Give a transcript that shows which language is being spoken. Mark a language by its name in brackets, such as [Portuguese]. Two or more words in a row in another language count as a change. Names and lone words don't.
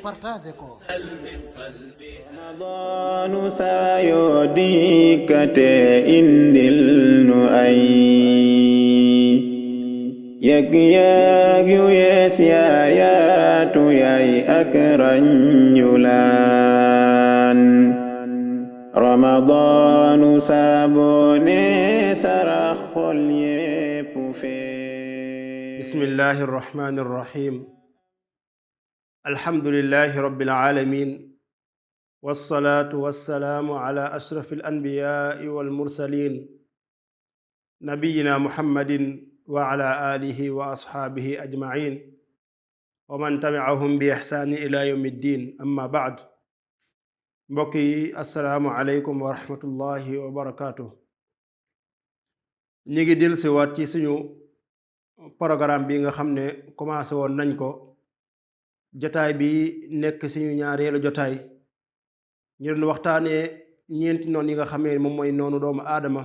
[Wolof] Ramadan saa yoo dikkate indil nu ay yëg-yëg yu yees yaayaatu yaay ak ranjulaan Ramadan saa boo ne sarax xol yépp fee. [Arabic] بسم الله الرحمن الرحيم الحمد لله رب العالمين والصلاة والسلام على أشرف الأنبياء والمرسلين نبينا محمد وعلى آله وأصحابه أجمعين ومن تبعهم بإحسان إلى يوم الدين أما بعد mbokki السلام عليكم ورحمة الله وبركاته. [Wolof] ñi ngi dil si waat ci suñu programme bi nga xam ne commencé woon nañ ko. jotaay bi nekk suñu ñaareelu jotaay ñu doon waxtaanee ñeenti noon yi nga xamee ne moom mooy noonu doomu aadama.